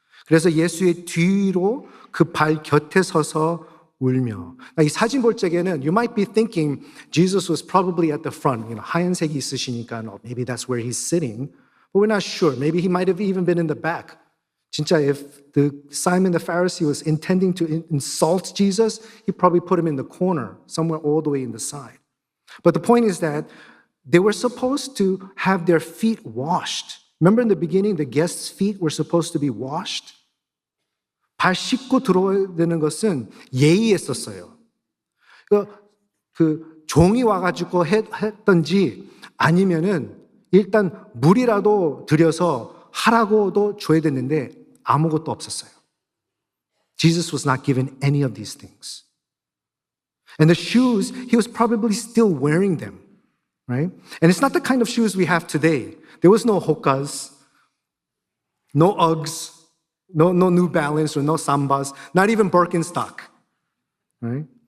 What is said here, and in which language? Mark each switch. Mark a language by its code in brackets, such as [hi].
[ko] 그래서 예수의 뒤로 그 발 곁에 서서 울며. 이 사진 볼 적에는 [en] you might be thinking Jesus was probably at the front. [ko] 하얀색이 있으시니까 [en] maybe that's where he's sitting. But we're not sure. Maybe he might have even been in the back. [ko] 진짜 [en] if Simon the Pharisee was intending to insult Jesus, he probably put him in the corner, somewhere all the way in the side. But the point is that they were supposed to have their feet washed. Remember in the beginning, the guests' feet were supposed to be washed? [ko] 발 씻고 들어와야 되는 것은 예의였었어요. 그 종이 와가지고 했던지 아니면은 일단 물이라도 들여서 하라고도 줘야 됐는데 아무것도 없었어요. [en] Jesus was not given any of these things. And the shoes, he was probably still wearing them. Right? And it's not the kind of shoes we have today. There was no Hokas, no Uggs, no New Balance or no Sambas, not even Birkenstock. Right?